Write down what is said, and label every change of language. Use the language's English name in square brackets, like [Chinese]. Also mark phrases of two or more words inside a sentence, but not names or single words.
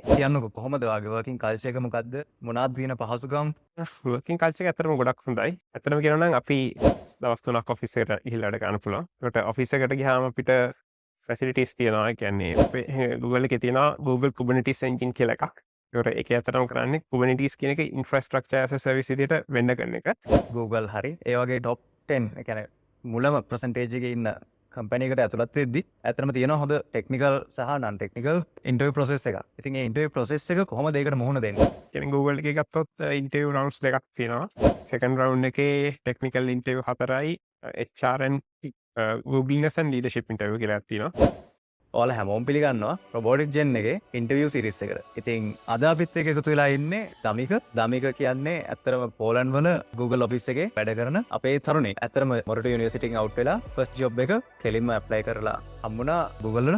[Sinhala] කියන්නකෝ කොහොමද ඔයාගේ [English] working culture [Sinhala] එක මොකද්ද? මොනවද තියෙන පහසුකම්? [English] working culture [Sinhala] එක ඇත්තටම ගොඩක් හොඳයි. ඇත්තටම කියනවා නම් අපි දවස් 3ක් ඔෆිස් එකට ගිහිල්ලා වැඩ කරන්න පුළුවන්. ඒකට ඔෆිස් එකට ගියාම අපිට ෆැසිලිටිස් තියෙනවා. ඒ කියන්නේ අපේ Google එකේ තියෙනවා Google Kubernetes Engine කියලා එකක්. ඒකට ඒක ඇත්තටම කරන්නේ Kubernetes කියන එක [English] infrastructure as a service [Sinhala] විදිහට වෙන්න කරන එක. Google හරි ඒ වගේ top 10 ඒ කියන්නේ මුලම percentage එකේ ඉන්න කම්පැනි එකට ඇතුළත් වෙද්දි ඇත්තටම තියෙනවා හොඳ ටෙක්නිකල් සහ [English] non technical interview process [Sinhala] එකක්. ඉතින් ඒ [English] interview process [Sinhala] එක කොහොමද ඒකට මුහුණ දෙන්නේ? කියන්නේ Google එකේ ගත්තොත් [English] interview rounds [Sinhala] දෙකක් තියෙනවා. [English] second round [Sinhala] එකේ [English] technical interview [Sinhala] 4යි [English] HRN Googleness and leadership interview [Sinhala] කියලා තියෙනවා. ඔයාලා හැමෝම පිළිගන්නවා robotic gen එකේ [English] interview series [Sinhala] එකට. ඉතින් අද අපිත් එක්ක එකතු වෙලා ඉන්නේ දමික කියන්නේ ඇත්තටම පෝලන්ඩ් වල Google Office එකේ වැඩ කරන අපේ තරුණයෙක්. ඇත්තටම මොරටු යුනිවර්සිටි එකෙන් out වෙලා [English] first job [Sinhala] එක කෙලින්ම apply කරලා හම්බුණා Google වල.